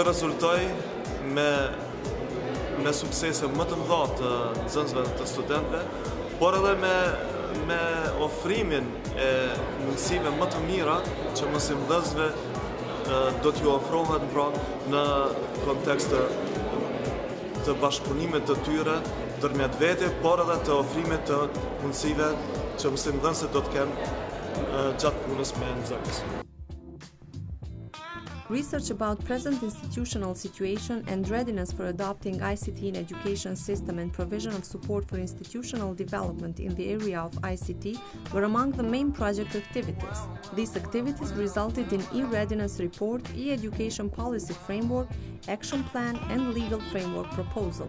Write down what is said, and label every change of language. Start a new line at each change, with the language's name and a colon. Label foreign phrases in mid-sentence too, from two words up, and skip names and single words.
Albanian: rezultojë me suksese më të mëdha të nxënësve dhe të studentëve, por edhe me ofrimin e mundësive më të mira që mësimdhënësve do t'ju ofrohet në kontekst të bashkëpunimit të tyre ndërmjet vete, por edhe të ofrimit të mundësive që mësimdhënësit do të kenë gjatë punës me nxënës.
English: Research about present institutional situation and readiness for adopting ICT in education system and provision of support for institutional development in the area of ICT were among the main project activities. These activities resulted in e-readiness report, e-education policy framework, action plan and legal framework proposal.